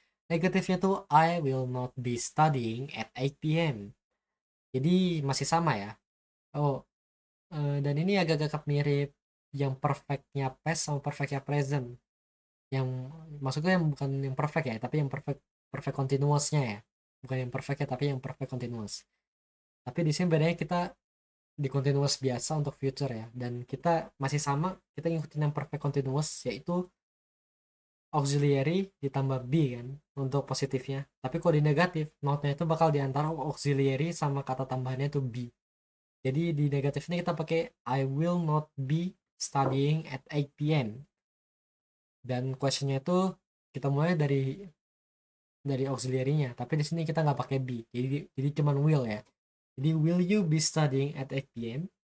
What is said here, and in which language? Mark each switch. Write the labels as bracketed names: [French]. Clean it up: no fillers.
[Indonesian] Negatifnya tuh [English] I will not be studying at 8 p.m. [Indonesian] Jadi masih sama ya. Oh, dan ini agak-agak mirip yang perfectnya past sama perfectnya present. Yang maksudnya yang bukan yang perfect ya, tapi yang perfect perfect continuousnya ya. Bukan yang perfect ya, tapi yang perfect continuous. Tapi di sini bedanya kita di continuous biasa untuk future ya, dan kita masih sama, kita ngikutin yang perfect continuous, yaitu auxiliary ditambah be kan untuk positifnya. Tapi kalau di negatif, notnya itu bakal diantara auxiliary sama kata tambahannya itu be. Jadi di negatif ini kita pakai [English] I will not be studying at 8 p.m. [Indonesian] Dan questionnya itu kita mulai dari auxiliary-nya, tapi di sini kita nggak pakai be. Jadi cuman will ya. [English] Jadi will you be studying at 8 p.m.